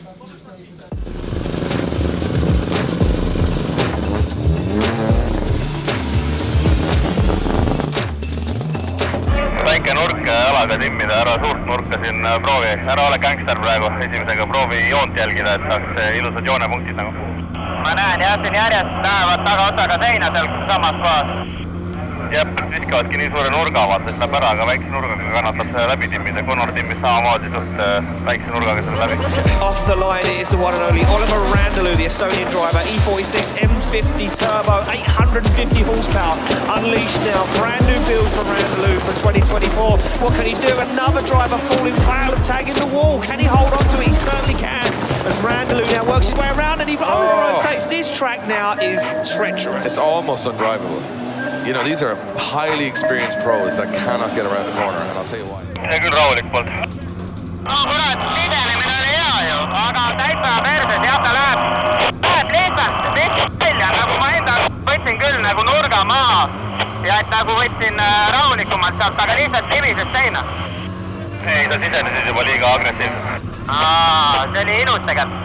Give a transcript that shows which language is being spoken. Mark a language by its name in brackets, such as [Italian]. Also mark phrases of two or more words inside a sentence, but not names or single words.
[Estonian] Väike nurk jalaga timmida, ära suurt nurka siin proovi, ära ole gangster praegu, esimesega proovi joont jälgida, et saaks ilusad joonepunktid nagu. Ma näen jah, siin järjest lähevad tagaotsaga seina seal samas kohas. Jah, viskavadki nii suure nurga vaata, et läheb ära, aga väikse nurgaga kannatab läbi timmida. Connor timmis samamoodi suht väikse nurgaga selle läbi. [English] Off the line it is the one and only Oliver Randaloo, the Estonian driver, E46 M50 Turbo, 850 horsepower, unleashed now. Brand new build from Randaloo for 2024. What can he do? Another driver falling foul of tagging the wall. Can he hold on to it? He certainly can. as Randaloo now works his way around and he over-rotates. This track now is treacherous. It's almost undrivable. You know, these are highly experienced pros that cannot get around the corner, and I'll tell you why. [Estonian] See küll rahulik poolt. No kurat, sidenemine oli hea ju, aga täitsa perses, jah ta läheb lihtsalt välja, nagu ma enda võtsin küll nagu nurga maha ja et nagu võtsin rahulikumalt sealt, aga lihtsalt libises seina. Ei, ta sisenesid juba liiga agressiivselt. See oli ilus tegelikult.